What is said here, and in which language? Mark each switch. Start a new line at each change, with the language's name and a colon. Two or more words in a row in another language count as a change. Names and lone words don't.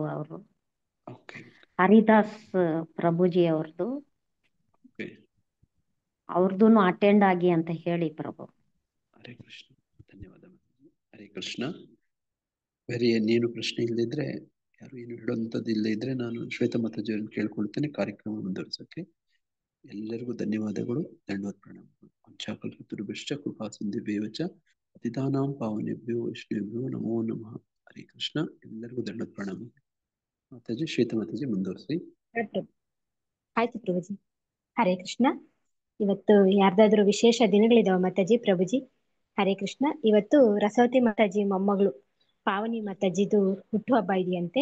Kannada: ಅವರು ಹರಿದಾಸ್ ಪ್ರಭುಜಿ ಅವ್ರದ್ದು ಅಟೆಂಡ್ ಆಗಿ ಅಂತ ಹೇಳಿ ಪ್ರಭು. ಹರೇ ಕೃಷ್ಣ. ಧನ್ಯವಾದ. ಹರೇ ಕೃಷ್ಣ. ಬೇರೆ ಏನೇನು ಪ್ರಶ್ನೆ ಇಲ್ಲದಿದ್ರೆ, ಯಾರು ಏನು ಹೇಳುವಂಥದ್ದು ಇಲ್ಲದೇ ಇದ್ರೆ, ನಾನು ಶ್ವೇತಾ ಮಾತಾಜಿಯವರನ್ನು ಕೇಳ್ಕೊಳ್ತೇನೆ ಕಾರ್ಯಕ್ರಮ ಮುಂದುವರಿಸೋಕೆ. ಎಲ್ಲರಿಗೂ ಧನ್ಯವಾದಗಳು, ದಂಡವತ್ ಪ್ರಣಾಮಗಳು.
Sanskrit: ವಂಚಾಕಲ್ಪತರುಭ್ಯಶ್ಚ ಕೃಪಾ ಸಿಂಧುಭ್ಯೇವ ಚ ಪತಿತಾನಾಂ ಪಾವನೇಭ್ಯೋ ವೈಷ್ಣವೇಭ್ಯೋ ನಮೋ ನಮಃ.
Kannada: ಹರೇ ಕೃಷ್ಣ. ಎಲ್ಲರಿಗೂ ದಂಡವತ್ ಪ್ರಣಾಮ. ಮಾತಾಜಿ, ಶ್ವೇತಾ ಮಾತಾಜಿ ಮುಂದುವರಿಸಿ. ಆಯ್ತು ಪ್ರಭುಜಿ. ಹರೇ ಕೃಷ್ಣ. ಇವತ್ತು ಯಾರ್ದಾದ್ರೂ ವಿಶೇಷ ದಿನಗಳಿದಾವ ಮಾತಾಜಿ? ಪ್ರಭುಜಿ ಹರೇ ಕೃಷ್ಣ. ಇವತ್ತು ರಸವತಿ ಮಾತಾಜಿ ಮೊಮ್ಮಗಳು ಪಾವನಿ ಮಾತಾಜಿದು ಹುಟ್ಟುಹಬ್ಬ ಇದೆಯಂತೆ.